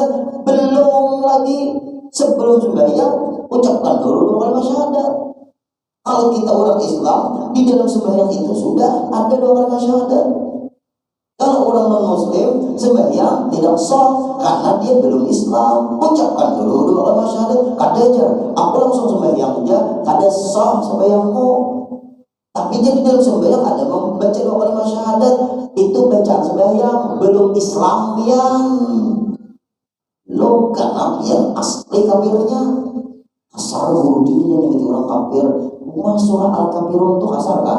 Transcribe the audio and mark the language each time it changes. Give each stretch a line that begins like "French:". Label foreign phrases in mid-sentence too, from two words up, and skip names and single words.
Indonesian: Belum lagi sebelum sembahyang ucapkan dulu 2 kalimat syahadat. Kalau kita orang Islam, di dalam sembahyang itu sudah ada 2 kalimat syahadat. Kalau orang non muslim sembahyang tidak sah karena dia belum Islam. Ucapkan dulu 2 kalimat syahadat.
Banjar: Kada aja, aku langsung sembahyang aja, kada sah sembahyangmu.
Indonesian: Tapi jadi dalam sembahyang ada membaca 2 kalimat syahadat, itu bacaan sembahyang belum Islamian. Lo karena dia asli kafirnya. Kasar guru dirinya menjadi orang kafir. Surah Al-Kafirun itu kasar kah?